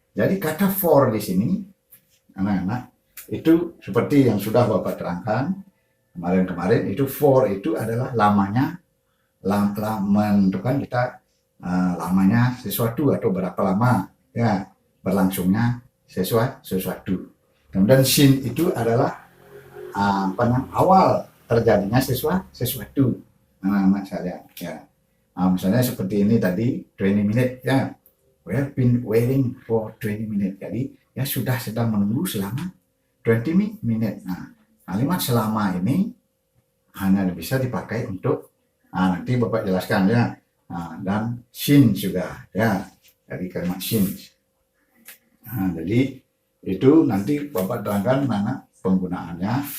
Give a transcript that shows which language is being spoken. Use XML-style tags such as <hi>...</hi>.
<id>Jadi kata for di sini anak-anak itu seperti yang sudah Bapak terangkan kemarin itu, for itu adalah lamanya, menentukan kita lamanya sesuatu atau berapa lama ya berlangsungnya sesuatu. Kemudian sin itu adalah awal terjadinya sesuatu. Anak-anak sekalian ya. Misalnya seperti ini tadi 20 minutes ya.</id> <en>We have been waiting for 20 minutes.</en> <id>Jadi ya sudah sedang menunggu selama 20 minutes. Nah, kalimat selama ini hanya bisa dipakai untuk nanti Bapak jelaskan ya. Dan sin juga ya. Jadi kalimat sin. Jadi itu nanti Bapak terangkan mana penggunaannya.</id>